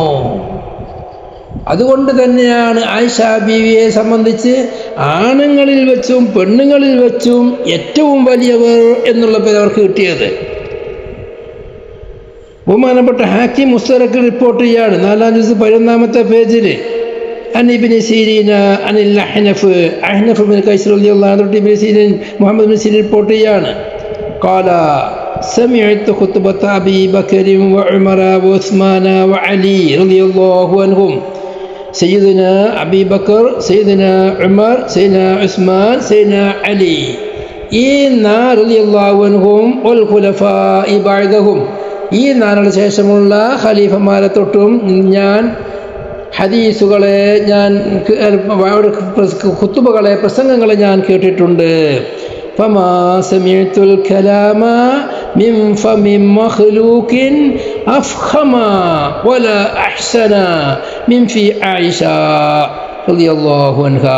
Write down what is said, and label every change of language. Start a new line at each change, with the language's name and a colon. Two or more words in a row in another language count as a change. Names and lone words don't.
Malayalam: അതുകൊണ്ട് തന്നെയാണ് ആയിഷ ബീവിയെ സംബന്ധിച്ച് ആണുങ്ങളിൽ വെച്ചും പെണ്ണുങ്ങളിൽ വെച്ചും ഏറ്റവും വലിയവർ എന്നുള്ള പേര് അവർക്ക് കിട്ടിയത്. ബഹുമാനപ്പെട്ട ഹാക്കിം മുസ്തദറക്കിൽ റിപ്പോർട്ട് ചെയ്യാണ് 4-ാം ജുസ് 11-ാമത്തെ പേജിൽ
Arabic: عن ابن سيرين عن الأحنف بن قيس رضي الله عنه ابن سيرين محمد بن سيرين
Malayalam: റിപ്പോർട്ട് ചെയ്യാണ്,
Arabic: قال سمعت خطبة أبي بكر وعمر وعثمان وعلي رضي الله عنهم. سيدنا أبي بكر, سيدنا عمر, سيدنا عثمان, سيدنا علي,
Malayalam: ഈ 4
Arabic: رضي الله عنهم والخلفاء بعدهم,
Malayalam: ഈ 4 ശേഷമുള്ള ഖലീഫമാരെ തൊട്ടും ഞാൻ ഹദീസുകളെ, ഞാൻ ഖുതുബകളെ, പ്രസംഗങ്ങളെ ഞാൻ കേട്ടിട്ടുണ്ട്.
Arabic: فما سمعت الكلام من فم مخلوق أفخم ولا أحسن من في عائشة رضي الله عنها.